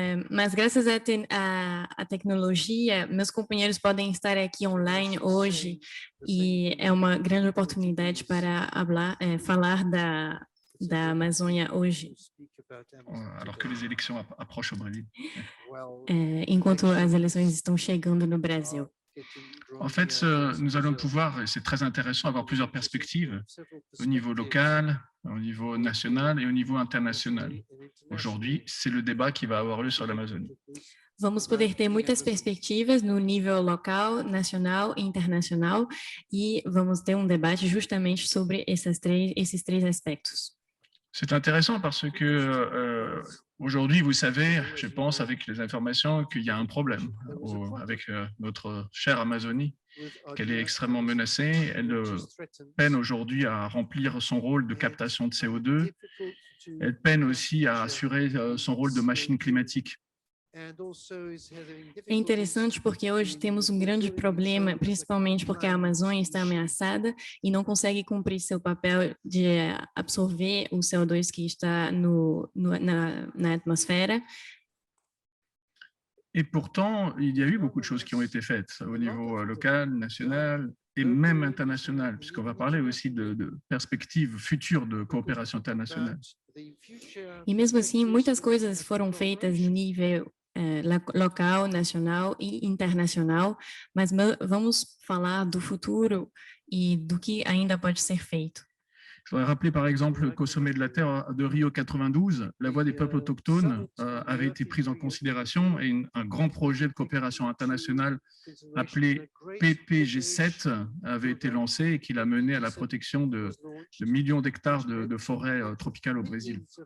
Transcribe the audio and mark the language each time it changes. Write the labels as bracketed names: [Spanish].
[Portuguese] Mas graças à tecnologia, meus companheiros podem estar aqui online hoje e é uma grande oportunidade para falar da Amazônia hoje. [French] Alors que les élections approchent au Brésil. [Portuguese] Enquanto as eleições estão chegando no Brasil. [French] En fait, nous allons pouvoir, et c'est très intéressant, avoir plusieurs perspectives au niveau local, au niveau national et au niveau international. Aujourd'hui, c'est le débat qui va avoir lieu sur l'Amazonie. [Portuguese] Vamos poder ter muitas perspectivas no nível local, nacional e internacional e vamos ter debate justamente sobre esses três aspectos. [French] C'est intéressant parce que aujourd'hui, vous savez, je pense, avec les informations, qu'il y a un problème avec notre chère Amazonie, qu'elle est extrêmement menacée. Elle peine aujourd'hui à remplir son rôle de captation de CO2. Elle peine aussi à assurer son rôle de machine climatique. [Portuguese] É interessante porque hoje temos um grande problema, principalmente porque a Amazônia está ameaçada e não consegue cumprir seu papel de absorver o CO2 que está na atmosfera. [French] Et pourtant, il y a eu beaucoup de choses qui ont été faites au niveau local, national et même international, puisqu'on va parler aussi de perspectives futures de coopération internationale. [Portuguese] E mesmo assim, muitas coisas foram feitas no nível local, nacional e internacional, mas vamos falar do futuro e do que ainda pode ser feito. [French] Je voudrais rappeler par exemple qu'au sommet de la Terre de Rio 92, la voix des peuples autochtones avait été prise en considération et un grand projet de coopération internationale appelé PPG7 avait été lancé et qui l'a mené à la protection de millions d'hectares de forêts tropicales au Brésil.